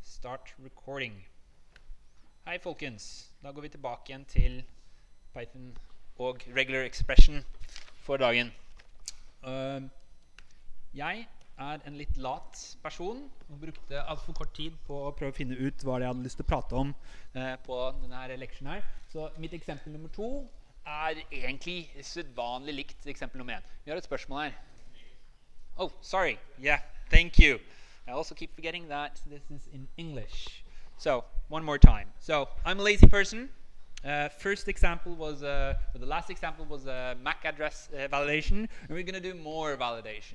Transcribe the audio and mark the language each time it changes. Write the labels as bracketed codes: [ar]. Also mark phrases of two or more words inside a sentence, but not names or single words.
[en] Start recording. [no] Hei folkens, da går vi tilbake igjen til Python og [en] regular expression [no] for dagen. Jeg en litt lat person og brukte alt for kort tid på å prøve å finne ut hva jeg hadde lyst til å prate om på denne her leksjonen her. Så mitt eksempel nummer 2 egentlig sedvanlig likt eksempel nummer 1. Vi har et spørsmål her. [en] Oh, sorry. Yeah, thank you. I also keep forgetting that this is in English. So, one more time. So, I'm a lazy person. First example was, the last example was MAC address validation, and we're going to do more validation.